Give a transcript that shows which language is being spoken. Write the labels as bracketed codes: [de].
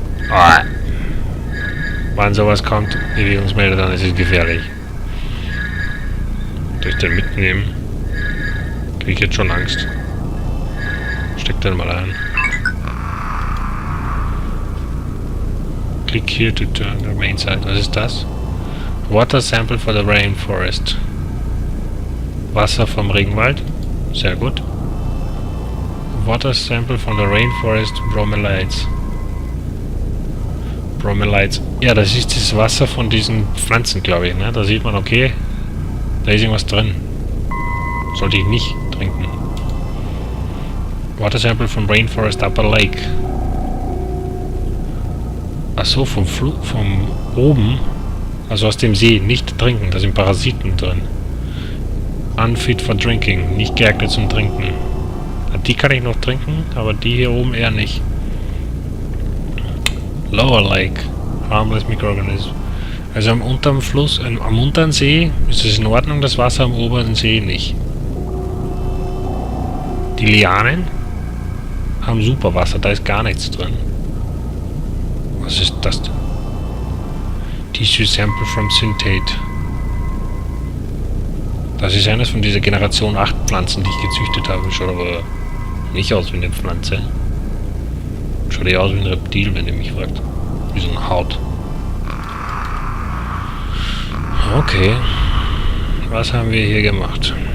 [de] Oh. Wann sowas kommt, Bewegungsmelder, dann ist es gefährlich. Soll ich den mitnehmen? Krieg ich jetzt schon Angst. Steck den mal ein. [en] Click here to turn the main side. [de] Was ist das? [en] Water sample for the rainforest. [de] Wasser vom Regenwald. Sehr gut. [en] Water sample from the rainforest bromeliads. Bromeliads. [de] Ja, das ist das Wasser von diesen Pflanzen, glaube ich. Ne? Da sieht man, okay, da ist irgendwas drin. Sollte ich nicht trinken. [en] Water sample from rainforest upper lake. [de] Achso, vom oben, also aus dem See, nicht trinken, da sind Parasiten drin. [en] Unfit for drinking, [de] nicht geeignet zum Trinken. Die kann ich noch trinken, aber die hier oben eher nicht. [en] Lower Lake, harmless microorganism. [de] Also am unteren Fluss, am unteren See ist es in Ordnung, das Wasser am oberen See nicht. Die Lianen haben super Wasser, da ist gar nichts drin. Was ist das denn? [en] Tissue Sample from Synthate. [de] Das ist eines von dieser Generation 8 Pflanzen, die ich gezüchtet habe. Schaut aber nicht aus wie eine Pflanze. Schaut eher aus wie ein Reptil, wenn ihr mich fragt. Wie so eine Haut. Okay. Was haben wir hier gemacht?